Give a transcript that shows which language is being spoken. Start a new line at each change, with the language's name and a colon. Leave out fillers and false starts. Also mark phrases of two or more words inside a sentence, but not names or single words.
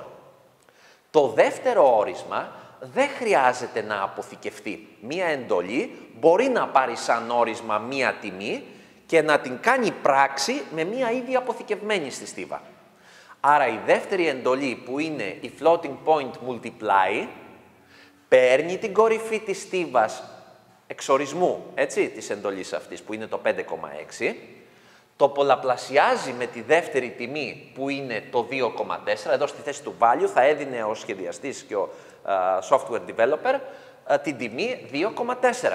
Greek: Το δεύτερο όρισμα δεν χρειάζεται να αποθηκευτεί. Μία εντολή μπορεί να πάρει σαν όρισμα μία τιμή και να την κάνει πράξη με μία ήδη αποθηκευμένη στη στίβα. Άρα η δεύτερη εντολή που είναι η
English: floating point multiply
Greek: παίρνει την κορυφή της στίβας εξορισμού, έτσι, της εντολής αυτής που είναι το 5,6, το πολλαπλασιάζει με τη δεύτερη τιμή που είναι το 2,4, εδώ στη θέση του value θα έδινε ο σχεδιαστής και ο
English: software developer
Greek: την τιμή 2,4.